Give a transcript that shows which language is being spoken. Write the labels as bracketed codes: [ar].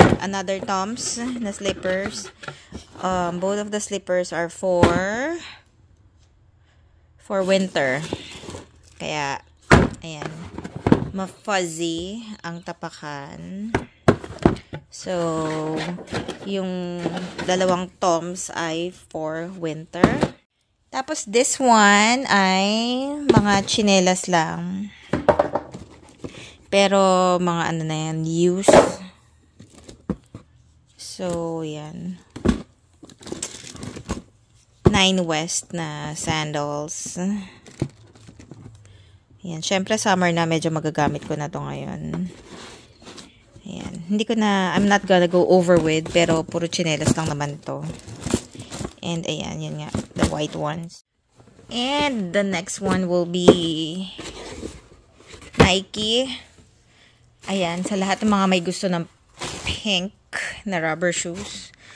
[en] Another Tom's na slippers. Both of the slippers are for winter. [tl] Kaya, ayan, ma-fuzzy ang tapakan. So, yung dalawang Tom's ay [en] for winter. [tl] Tapos, [en] this one [tl] ay mga tsinelas lang. Pero, mga na yan, used. So, yan. 9 West na sandals. Yan. Syempre, summer na. Medyo magagamit ko na to ngayon. Ayan. Hindi ko na, [en] I'm not gonna go over with, [tl] pero puro tsinelas lang naman to. [en] And, [tl] ayan, yun nga, [en] the white ones. And, the next one will be Nike. [tl] Ayan, sa lahat ng mga may gusto ng pink na rubber shoes.